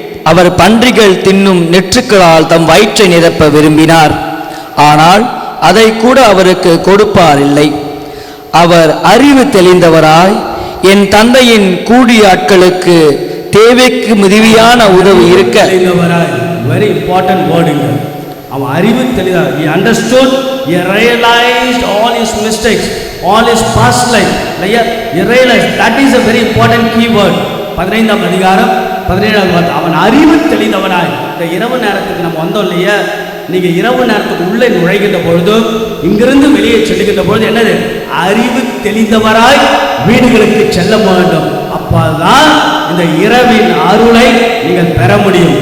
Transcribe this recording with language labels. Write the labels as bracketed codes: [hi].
[ta] அவர் பன்றிகள் தின்னும் நெற்றுக்களால் தம் வயிற்றை நிரப்ப விரும்பினார். ஆனால் அதை கூட அவருக்கு கொடுப்பார் இல்லை. அவர் அறிவு தெளிந்தவராய், என் தந்தையின் கூலியாட்களுக்கு தேவைக்கு மிகுதியான உதவி இருக்க. [en] Very important வேர்டுங்க. [ta] அவன் அறிவு தெளிந்தார். [en] he understood, he realized all his mistakes, all his past life. he realized, that is a very important key word. [ta] 15ஆம் அதிகாரம் 17ஆவது வார்த்தை. அவன் அறிவு தெளிந்தவனாய். இந்த இரவு நேரத்துக்கு நம்ம வந்தோம் இல்லையா? நீங்க இரவு நேரத்துக்கு உள்ளே நுழைகின்ற பொழுது, இங்கிருந்து வெளியே செல்லுகின்ற பொழுது என்னது? அறிவு தெளிந்தவராய் வீடுகளுக்கு செல்ல வேண்டும். அப்பதான் இந்த இரவின் அருளை நீங்கள் பெற முடியும்.